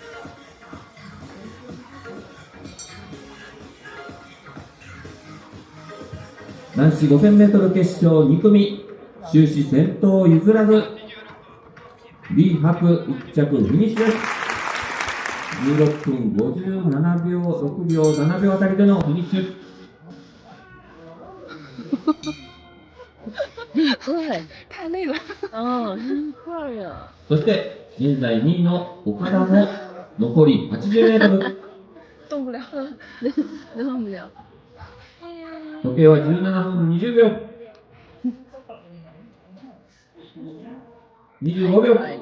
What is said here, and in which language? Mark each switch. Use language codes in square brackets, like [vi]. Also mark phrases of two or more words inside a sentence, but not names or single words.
[ja] 男子 5000m 決勝2組、終始先頭を譲らず、李博1着フィニッシュです。16分57秒、6秒、7秒あたりでのフィニッシュ。 [zh] 太累了。快呀！ [ja] そして現在2位の岡田も残り 80m。 [zh] 动不了了，动不了。 [ja] 時計は17分20秒。25秒。